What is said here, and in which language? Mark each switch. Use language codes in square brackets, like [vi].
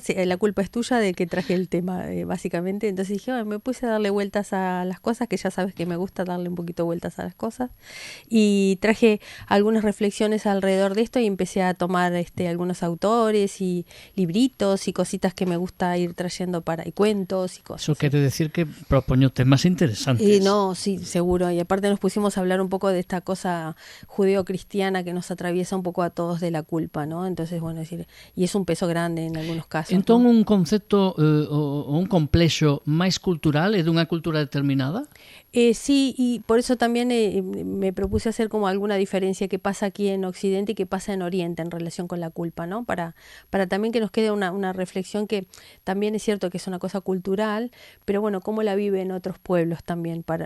[es] La culpa es tuya de que traje el tema, básicamente. Entonces dije, me puse a darle vueltas a las cosas, que ya sabes que me gusta darle un poquito vueltas a las cosas, y traje algunas reflexiones alrededor de esto y empecé a tomar algunos autores y libritos y cositas que me gusta ir trayendo y cuentos y cosas. [gl] Eso quiere decir que propoño temas interesantes. [es] No, sí, seguro, y aparte nos pusimos a hablar un poco de esta cosa judeo-cristiana que nos atraviesa un poco a todos de la culpa, ¿no? Entonces, bueno, decir, y es un peso grande en algunos casos. [gl] Entón, ¿no? un concepto o un complexo máis cultural é dunha cultura determinada? [es] Sí, y por eso también me propuse hacer como alguna diferencia que pasa aquí en Occidente y que pasa en Oriente en relación con la culpa, ¿no? Para también que nos quede una reflexión que también es cierto que es una cosa cultural, pero bueno, cómo la vive en otros pueblos también.